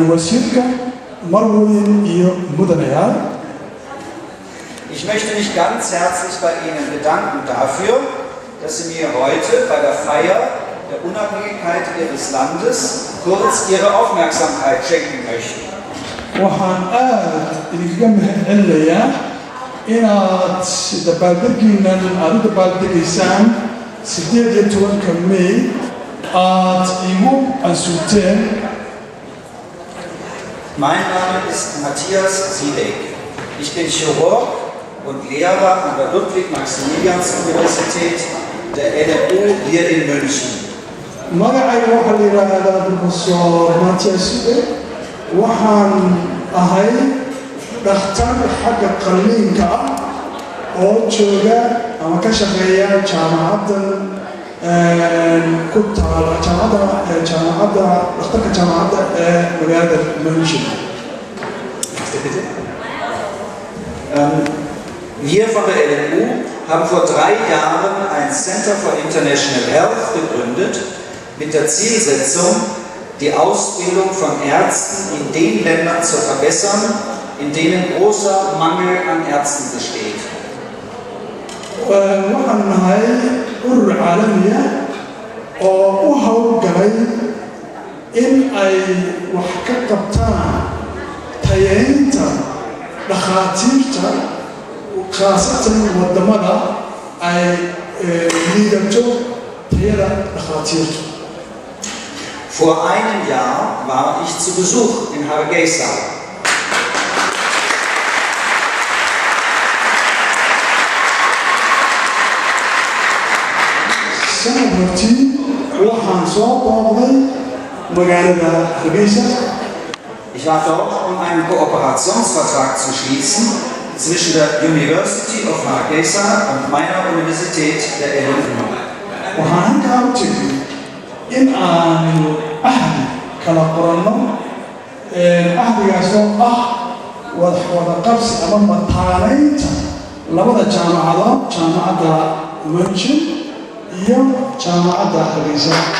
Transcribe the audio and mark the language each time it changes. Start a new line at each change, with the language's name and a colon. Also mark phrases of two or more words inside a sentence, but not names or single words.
Somali: wasiirka marweyn iyo mudanayaal.
German: Ich möchte mich ganz herzlich bei Ihnen bedanken dafür, dass Sie mir heute bei der Feier der Unabhängigkeit Ihres Landes kurz Ihre Aufmerksamkeit schenken möchten.
Somali: waxaan aad idinkaga mahadcelinayaa inaad dabaaldegiinan aad u dabaaldegaysaan 18 May aad igu ansuuteen.
German: Mein Name ist Matthias Siedek. Ich bin Chirurg und Lehrer an der Ludwig-Maximilians-Universität der LMU hier in München.
Somali: magacayga waxaa la yidhaahdaa Professor Matthias Siedek. waxaan ahay dhakhtar xagga qalliinka ah oo jooga ama ka shaqeeya jaamacaddan ku taala jaamacadda dhakhtarka jaamacadda ee magaalada München.
German: Wir von der LMU haben vor 3 Jahren ein Center for International Health gegründet mit der Zielsetzung, die Ausbildung von Ärzten in den Ländern zu verbessern, in denen großer Mangel an Ärzten besteht.
Somali: waxaan nahay urur caalami ah oo u hawlgalay in ay wax ka qabtaan tayeynta dhakhaatiirta khaasatan wadamada ay liidato tayada dhakhaatiirta.
German: Vor einem Jahr war ich zu Besuch in Hargeisa.
Somali: sanad hortii waxaan soo booqday magaalada Hargeysa.
German: Ich war dort, um einen Kooperationsvertrag zu schließen zwischen der University of Hargeisa und meiner Universität der LMU.
Somali: waxaan halkaa u tegay in aanu ahdi kala qoranno ahdigaasoo ah wada qabsi ama mataanaynta labada jaamacadood jaamacadda München iyo jaamacadda Hargeysa.